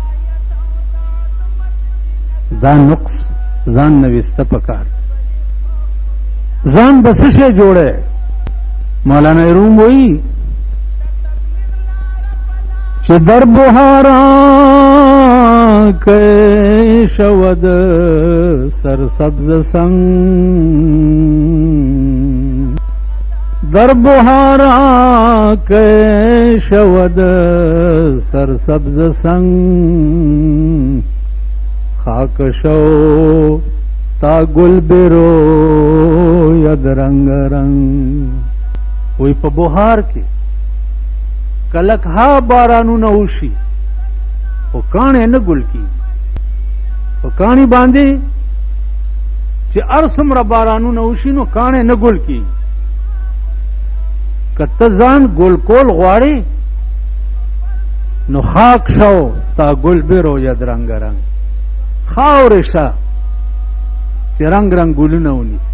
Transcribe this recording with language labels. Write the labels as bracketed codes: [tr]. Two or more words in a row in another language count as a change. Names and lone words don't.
[ps] دا نقص ځان نه ویسته پکار. ځان به څه شی جوړی؟ مولانا روم وایي چې در [fa] بهاران که شود سرسبز سنگ، در بهاران که شود سرسبز سنگ، خاک شو تا گل بروید رنگ رنگ. [ps] وی په بهار کې کلک ها بارانونه وشي خو کاڼې نه ګل کېږي. په کاڼي باندې چې هر څومره بارانونه وشي نو کاڼې نه ګل کېږي. که ته ځان ګل کول غواړې نو [fa] خاک شو تا ګل بروید رنگ رنگ، [ps] خاورې شه چې رنگ رنگ ګلونه ونیسي.